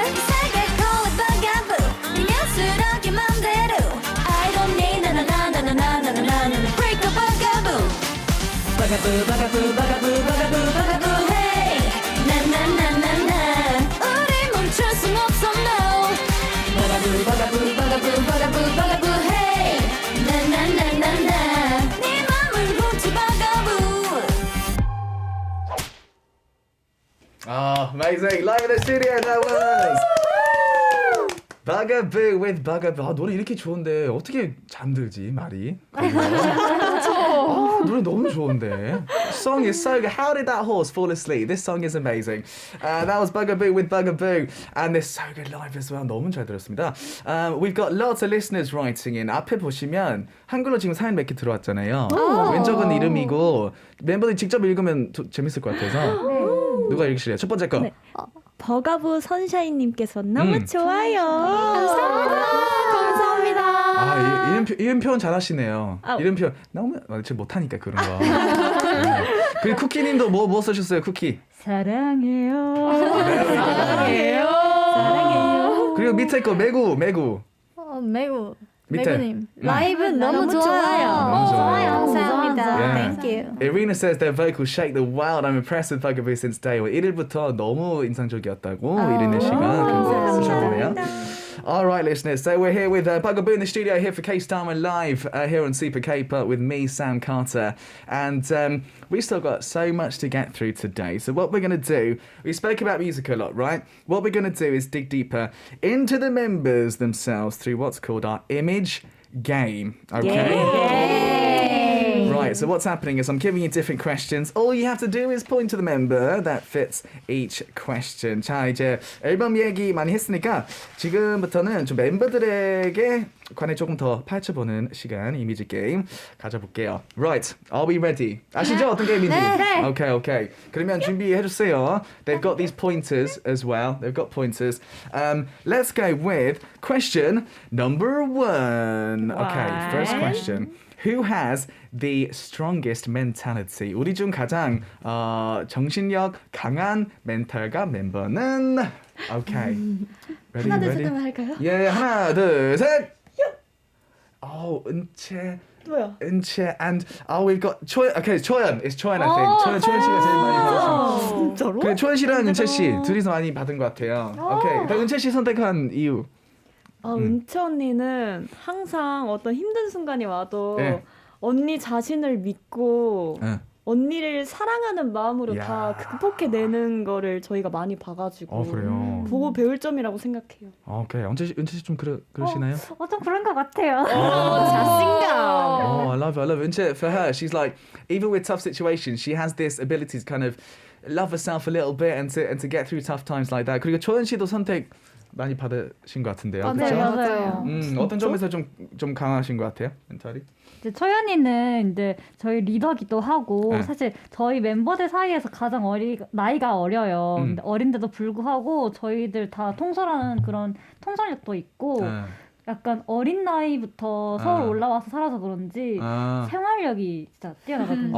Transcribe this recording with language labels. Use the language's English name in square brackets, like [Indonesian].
[Korean] 세계 [English] call it [Korean] bugAboo 네 녀석이 맘대로 [English] I don't need [Korean] 나나나나나나나나나나 [English] Break a [Korean] bugAboo bugAboo bugAboo bugAboo bugAboo bugAboo Hey 나나나나나 우리 멈출 순 없어 no bugAboo bugAboo bugAboo bugAboo bugAboo Hey 나나나나나 네 맘을 훔쳐 bugAboo [English] Oh, amazing. Live in the studio, that was. bugAboo with bugAboo. [Korean] 아, 노래 이렇게 좋은데 어떻게 잠들지, 말이? 노래 너무 좋은데. [English] Song is so good. How did that horse fall asleep? This song is amazing. That was bugAboo with bugAboo. And they're so good live as well. [Korean] 너무 잘 들었습니다. [English] We've got lots of listeners writing in. [Korean] 앞에 보시면 한글로 지금 사연 몇 개 들어왔잖아요. 왼쪽은 이름이고 멤버들이 직접 읽으면 재밌을 것 같아서. 누가 읽으실래요? 첫 번째 거. 네. 버가부 선샤인님께서 너무 좋아요. 감사합니다 아, 이름 표현 잘하시네요. 이름 표현 너무 제가 못하니까 그런 거. 그리고 쿠키님도 뭐 쓰셨어요? 쿠키. 사랑해요. 사랑해요. 그리고 밑에 거 매구. 매우 밑에. 매구님 라이브 너무 너무 좋아요. 좋아요. 좋아요. 감사합니다. [English] Yeah. Thank you. Irina says their vocals shake the world. I'm impressed with bugAboo since day one. [Korean] 1일부터 너무 인상적이었다고 이르네 씨가 그거 쓰셨네요. [English] All right, listeners. So we're here with bugAboo in the studio here for K-Star Live here on Super K-Pop with me, Sam Carter. And we still got so much to get through today. So what we're going to do, we spoke about music a lot, right? What we're going to do is dig deeper into the members themselves through what's called our image game. Okay? Right, so what's happening is I'm giving you different questions. All you have to do is point to the member that fits each question. [Korean] 자, 이제 앨범 얘기 많이 했으니까 지금부터는 좀 멤버들에게 관해 조금 더 파헤쳐보는 시간, 이미지 게임 가져볼게요. [English] Right, are we ready? [Korean] 아시죠? 어떤 게임인지? 네. Okay. 그러면 준비해주세요. [English] They've got these pointers as well. They've got pointers. Let's go with question number 1. Okay, first question. Who has the strongest mentality? [Korean] 우리 중 가장 정신력 강한 멘탈가 멤버는? [English] Okay. Ready? [Korean] 하나 둘 셋 [English] Ready? [Korean] 하면 할까요? 예, 하나, 둘, 셋. 은채. 뭐야? [English] 은채 and we've got 초연. Okay, 초연. It's 초연 I think. [Korean] 초연 씨가 제일 많이 받았어요. 진짜로? 그 초연 씨랑 은채 씨 둘이서 많이 받은 것 같아요. 오케이. 일단 은채 씨 선택한 이유. 은채 언니는 항상 어떤 힘든 순간이 와도 네. 언니 자신을 믿고 네. 언니를 사랑하는 마음으로 야. 다 극복해내는 거를 저희가 많이 봐가지고 그래요. 보고 배울 점이라고 생각해요. 오케이. 은채 씨 좀 그러시나요? 좀 그런 것 같아요. 자신감. [English] Oh, I love it. Unche, for her, she's like, even with tough situations, she has this ability to kind of love herself a little bit and to get through tough times like that. [Korean] 그리고 초연 씨도 선택 많이 받으신 것 같은데요. 네, 그렇죠? 맞아요. 어떤 점에서 좀 강하신 것 같아요, 멘탈이? 이제 초연이는 이제 저희 리더기도 하고 네. 사실 저희 멤버들 사이에서 가장 나이가 어려요. 근데 어린데도 불구하고 저희들 다 통솔하는 그런 통솔력도 있고 약간 어린 나이부터 서울 올라와서 살아서 그런지 생활력이 진짜 뛰어나거든요.